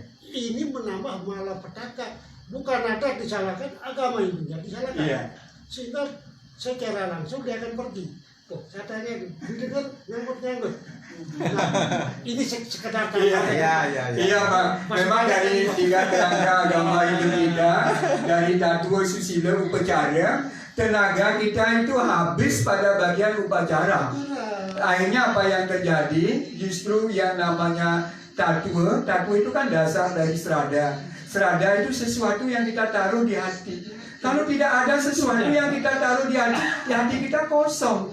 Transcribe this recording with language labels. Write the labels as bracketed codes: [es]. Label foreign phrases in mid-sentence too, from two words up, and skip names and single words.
[id] ini menambah malapetaka. Bukan adat disalahkan, agama yang disalahkan. Iya. Sehingga secara langsung dia akan pergi. Tuh, saya tanya, didengar nyangkut-nyangkut. Nah, ini sekedar Iya, tambahan. Iya Pak, memang dari tiga kerangka agama Hindu kita, dari tatua, susila, upacara, tenaga kita itu habis pada bagian upacara. Akhirnya apa yang terjadi? Justru yang namanya tatua itu kan dasar dari serada. Serada itu sesuatu yang kita taruh di hati. Kalau tidak ada sesuatu yang kita taruh di hati kita kosong.